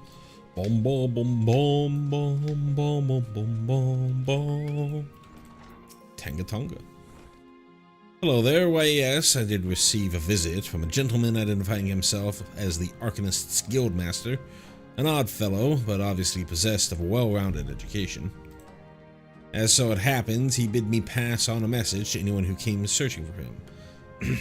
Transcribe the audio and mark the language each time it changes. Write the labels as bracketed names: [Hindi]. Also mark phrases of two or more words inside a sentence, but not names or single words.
[English] Bom, bom, bom, bom, bom, bom, bom, bom, bom, bom. Tangatonga. Hello there. Why, yes, I did receive a visit from a gentleman identifying himself as the Arcanist's Guildmaster. An odd fellow, but obviously possessed of a well-rounded education. As so it happens, he bid me pass on a message to anyone who came searching for him.